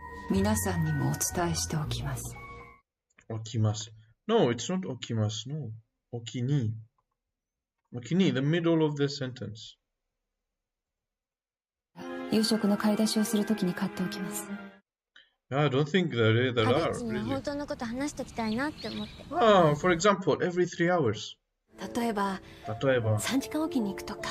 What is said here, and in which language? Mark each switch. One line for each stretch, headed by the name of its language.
Japanese: 皆さんにもお伝えしておきます。
English: Okimasu. No, it's not okimasu. No. Okini. Okini, the middle of the sentence.
Japanese: 夕食の買い出しをするときに買っておきます。
English: I don't think there are.
Japanese: 彼氏に本当のこと話しておきたいなって思って。
English: For example, every 3 hours.
Japanese: 例えば3時間おきに行くとか。